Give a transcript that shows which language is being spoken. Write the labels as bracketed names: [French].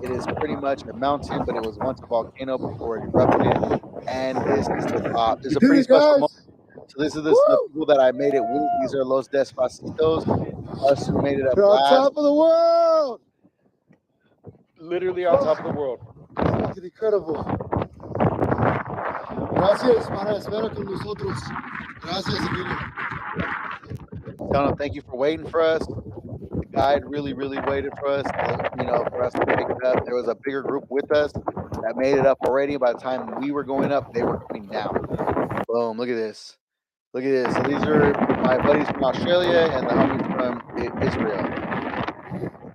[English] It is pretty much a mountain, but it was once a volcano before it erupted. And this is the top. This is a pretty special moment. So this is the people that I made it with. These are Los Despacitos. Us who made it up We're on last. top of the world. Literally on top of the world. Fucking incredible. [Spanish] Gracias para estar con nosotros. Gracias, Emilio. [English] Tell them thank you for waiting for us. The guide really, really waited for us, for us to make it up. There was a bigger group with us that made it up already. By the time we were going up, they were coming down. Boom! Look at this. Look at this. So these are my buddies from Australia and the homies from Israel.